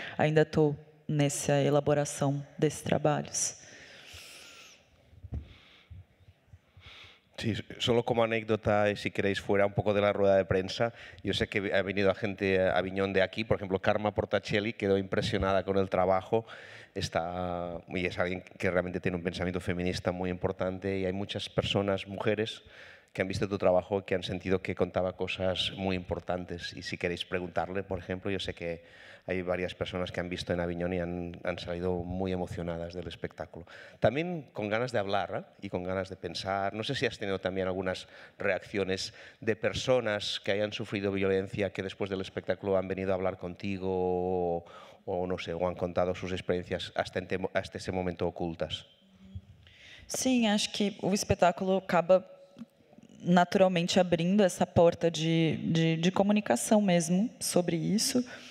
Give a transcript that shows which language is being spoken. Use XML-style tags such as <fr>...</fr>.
<pt>Ainda estou nessa elaboração desses trabalhos.</pt> <es>Sí, solo como anécdota, si queréis, fuera un poco de la rueda de prensa, yo sé que ha venido gente a Aviñón de aquí, por ejemplo, Karma Portacelli quedó impresionada con el trabajo, y es alguien que realmente tiene un pensamiento feminista muy importante, y hay muchas personas, mujeres, que han visto tu trabajo y que han sentido que contaba cosas muy importantes. Y si queréis preguntarle, por ejemplo, yo sé que hay varias personas que han visto en Aviñón y han salido muy emocionadas del espectáculo. También con ganas de hablar y con ganas de pensar. No sé si has tenido también algunas reacciones de personas que hayan sufrido violencia que después del espectáculo han venido a hablar contigo o no sé, o han contado sus experiencias hasta ese momento ocultas.</es> <pt>Sim, acho que o espetáculo acaba naturalmente abrindo essa porta de comunicação mesmo sobre isso.</pt>